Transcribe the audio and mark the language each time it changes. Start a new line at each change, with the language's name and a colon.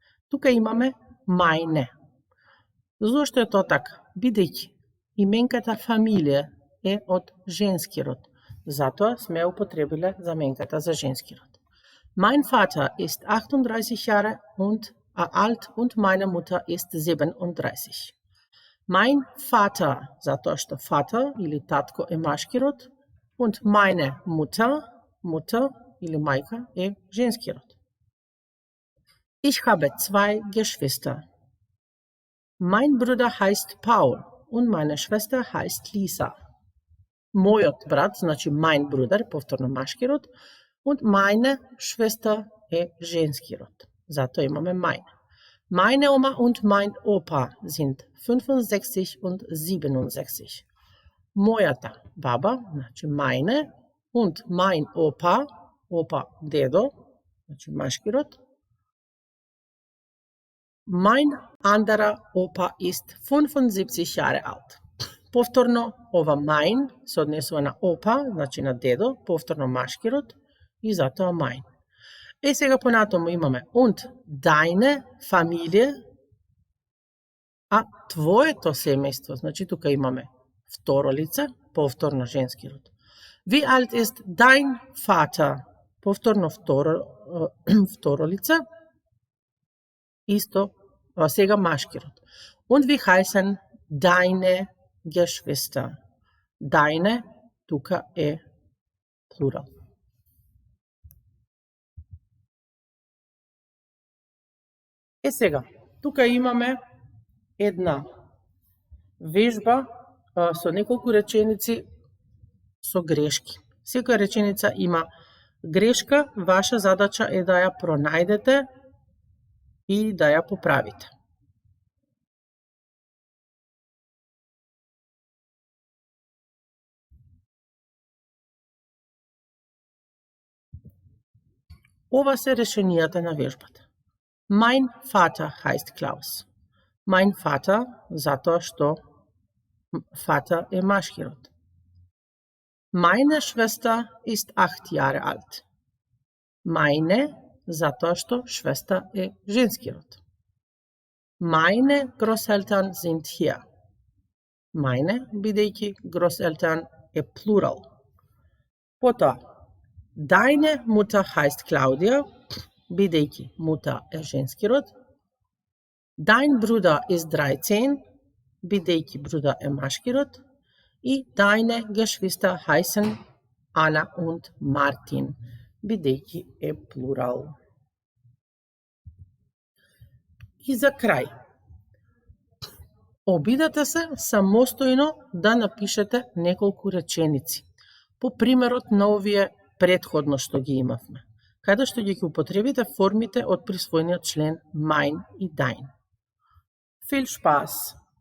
Macedonian: Тука имаме meine. Зошто е тоа така? Бидејќи именката фамилија е од женски род. Затоа сме употребиле заменката за женски род.
German: Mein Vater ist 38 Jahre und alt und meine Mutter ist 37.
Macedonian: Mein Vater, zato što Vater ili tatko je maški rod,
German: und meine Mutter
Macedonian: ili majka je ženski rod.
German: Ich habe 2 Geschwister. Mein Bruder heißt Paul und meine Schwester heißt Lisa.
Macedonian: Мојот брат, значи mein Bruder, повторно машки род,
German: und meine Schwester
Macedonian: je ženski rod. Zato imаме mein.
German: Meine Oma und mein Opa sind 65 und 67.
Macedonian: Мојата баба, значи meine,
German: und mein Opa,
Macedonian: дедо, значи машки род.
German: Mein anderer Opa ist 75 Jahre alt.
Macedonian: Повторно, ова mein се однесува на опа, значи на дедо, повторно машки род, и затоа mein. Сега понатаму имаме
German: und deine Familie,
Macedonian: а твоето семејство, значи тука имаме второ лице, повторно женски род.
German: Wie alt ist dein Vater?
Macedonian: Повторно второ лице, исто, сега машки род.
German: Und wie heißen deine Geschwister?
Macedonian: Deine, тука е плурал. Сега, тука имаме една вежба со неколку реченици со грешки. Секоја реченица има грешка, ваша задача е да ја пронајдете и да ја поправите. Ова се решенијата на вежбата.
German: Mein Vater heißt Klaus.
Macedonian: Mein Vater, затоа што Vater е машки род.
German: Meine Schwester ist 8 Jahre alt.
Macedonian: Meine, затоа што Schwester е женски род.
German: Meine Großeltern sind hier.
Macedonian: Meine, бидејќи Großeltern е плурал. Потоа,
German: deine Mutter heißt Claudia,
Macedonian: бидејќи Mutter е женски род.
German: Dein Bruder ist 13,
Macedonian: бидејќи Bruder е машки род. И
German: deine Geschwister heißen Anna und Martin,
Macedonian: бидејќи е плурал. И за крај, обидете се самостојно да напишете неколку реченици, по примерот на овие предходно што ги имавме, каде што ги употребите формите од присвојниот член mein и dein.
German: Viel Spaß!